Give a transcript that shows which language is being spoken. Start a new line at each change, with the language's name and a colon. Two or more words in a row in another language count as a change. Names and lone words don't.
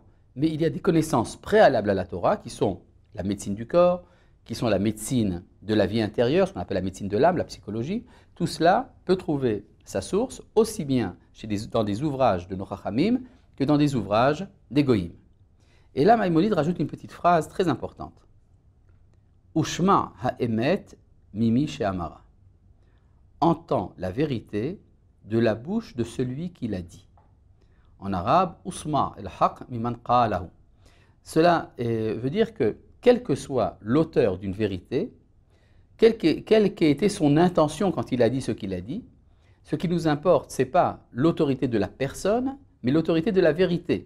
French: Mais il y a des connaissances préalables à la Torah qui sont la médecine du corps, qui sont la médecine de la vie intérieure, ce qu'on appelle la médecine de l'âme, la psychologie. Tout cela peut trouver sa source aussi bien dans des ouvrages de nos Chachamim que dans des ouvrages des Goïm. Et là, Maïmonide rajoute une petite phrase très importante.
Hebrew: שמע האמת ממי שאמרה.
French: Entends la vérité de la bouche de celui qui l'a dit. En arabe,
Arabic: اسمع الحق ممن قاله.
French: Cela veut dire que quel que soit l'auteur d'une vérité, quelle qu'ait été son intention quand il a dit ce qu'il a dit, ce qui nous importe, ce n'est pas l'autorité de la personne, mais l'autorité de la vérité.